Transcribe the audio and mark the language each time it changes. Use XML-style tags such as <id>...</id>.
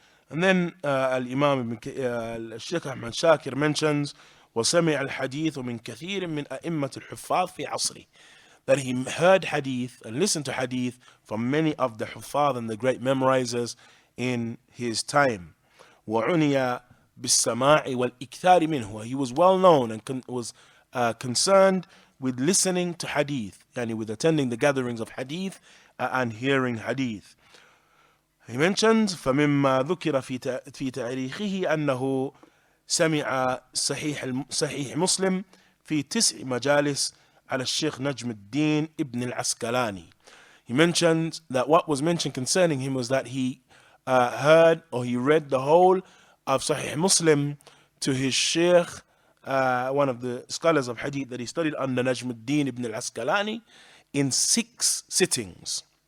<en>And then Al-Imam Sheikh Ahmad Shakir mentions,</en> <ar>وَسَمِعَ الْحَدِيثُ مِنْ كَثِيرٍ مِنْ أَئِمَّةِ الْحُفَّاظِ فِي عَصْرِهِ,</ar> <en>that he heard hadith and listened to hadith from many of the huffaz and the great memorizers in his time.</en> <ar>وَعُنِيَ بِالسَّمَاعِ وَالْإِكْثَارِ مِنْهُ,</ar> <en>he was well known and was concerned with listening to hadith, and with attending the gatherings of hadith and hearing hadith. He mentions</en> <ar>فَمِمَّا ذُكِرَ في تاريخه أنه سمع صحيح مسلم في 9 مجالس على الشيخ نجم الدين ابن العسقلاني.</ar> <en>He mentioned that what was mentioned concerning him was that he heard, or he read the whole of Sahih Muslim to his sheikh, one of the scholars of hadith that he studied under Najm al-Din ibn al-Asqalani, in 6 sittings.</en>